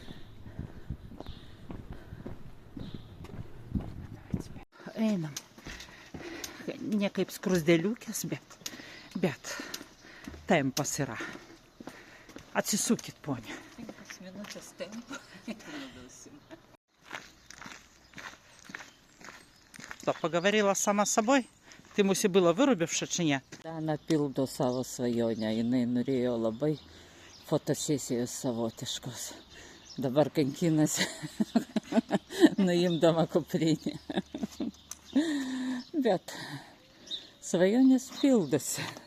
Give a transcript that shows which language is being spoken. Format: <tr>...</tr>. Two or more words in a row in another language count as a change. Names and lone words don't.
<lt>Einam. Ne kaip skrusdėliukės, bet tempas yra. Atsisukit, ponia. 5 minutės tempo.</lt> <ru>Что, поговорила сама с собой? Ты musi было вырубивши, чи не?</ru> <lt>Dana pildo savo svajonę. Jinai norėjo labai fotosesijos savotiškos. Dabar kankinasi, nuimdama kuprinę. Bet svajonės pildosi.</lt>